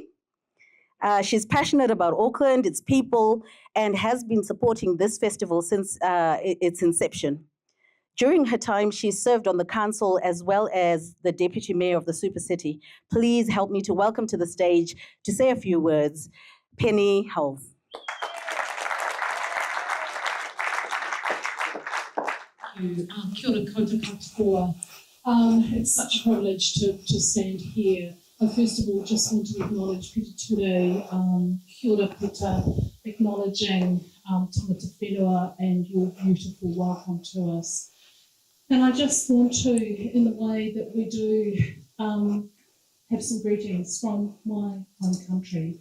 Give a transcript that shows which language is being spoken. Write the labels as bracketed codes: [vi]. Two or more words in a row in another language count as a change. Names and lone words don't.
[en] She's passionate about Auckland, its people, and has been supporting this festival since its inception. During her time, she served on the council as well as the deputy mayor of the super city. Please help me to welcome to the stage to say a few words, Penny Hulls. [mi] Kia ora koutou katoa. [en] It's such a privilege to stand here. First of all, just want to acknowledge Peter Ture, [mi] kia ora [en] Peter, acknowledging [mi] Tangata Whenua [en] and your beautiful welcome to us. And I just want to, in the way that we do, have some greetings from my home country.